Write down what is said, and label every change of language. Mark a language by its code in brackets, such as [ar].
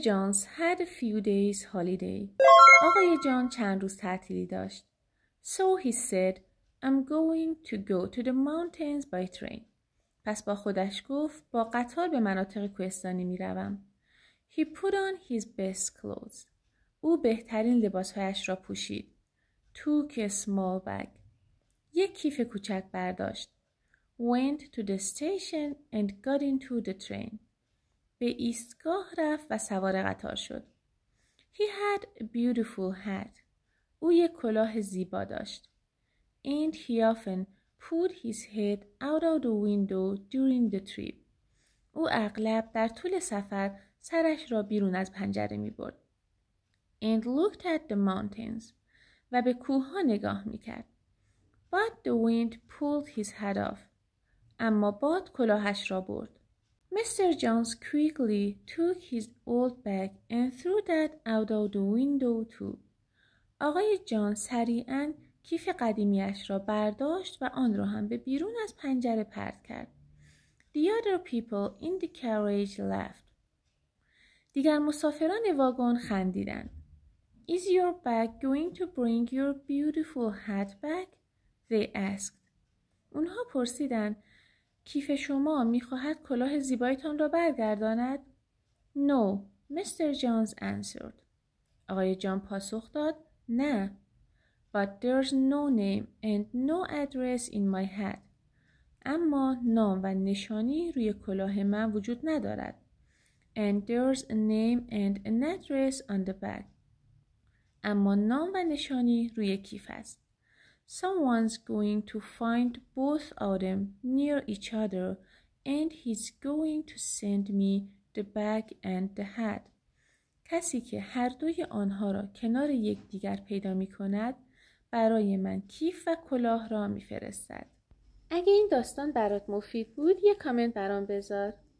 [en] Jones had a few days holiday. [fa] آقای جان چند روز تعطیلی داشت. [en] So he said, I'm going to go to the mountains by train. [fa] پس با خودش گفت با قطار به مناطق کوهستانی می روم. [en] He put on his best clothes. [fa] او بهترین لباسهایش را پوشید. [en] Took a small bag. [fa] یک کیف کوچک برداشت. [en] Went to the station and got into the train. [fa] به ایستگاه رفت و سوار قطار شد. [en] He had a beautiful hat. [fa] او یک کلاه زیبا داشت. [en] And he often put his head out of the window during the trip. [fa] او اغلب در طول سفر سرش را بیرون از پنجره می برد. [en] And looked at the mountains. [fa] و به کوه‌ها نگاه می کرد. [en] But the wind pulled his hat off. [fa] اما باد کلاهش را برد. Mr. [en] Jones quickly took his old bag and threw that out of the window too. [fa] آقای جان سریعاً کیف قدیمیش را برداشت و آن را هم به بیرون از پنجره پرت کرد. [en] The other people in the carriage laughed. [fa] دیگر مسافران واگن خندیدند. [en] Is your bag going to bring your beautiful hat back? They asked. [fa] اونها پرسیدند کیف شما می‌خواهد کلاه زیبایتان را برگرداند؟ [en] No, Mr. Jones answered. [fa] آقای جان پاسخ داد نه. [en] But there's no name and no address in my hat. [fa] اما نام و نشانی روی کلاه من وجود ندارد. [en] And there's a name and an address on the bag. [fa] اما نام و نشانی روی کیف است. [en] Someone's going to find both of them near each other and he's going to send me the bag and the hat. [fa] کسی که هر دوی آنها را کنار یکدیگر پیدا می کند برای من کیف و کلاه را می فرستد. اگه این داستان برات مفید بود یه کامنت برام بذار.